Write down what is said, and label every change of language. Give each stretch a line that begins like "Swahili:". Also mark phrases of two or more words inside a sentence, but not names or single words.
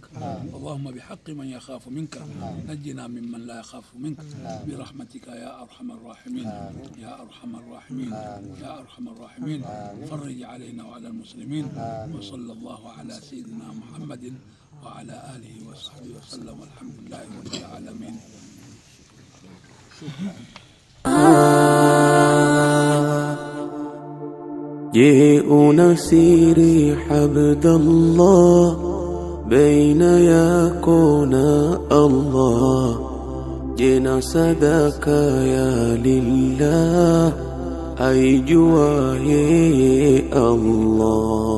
Arabic: اللهم بحق من يخاف منك نجنا ممن لا يخاف منك برحمتك يا أرحم الراحمين، يا أرحم الراحمين، يا أرحم الراحمين. فرج علينا وعلى المسلمين. وصلى الله على سيدنا محمد وعلى آله وصحبه وسلم. والحمد لله رب العالمين.
Swahili: Je, una siri Abdallah baina yako na Allah? Je, na sadaka ya lillah aijua yeye Allah?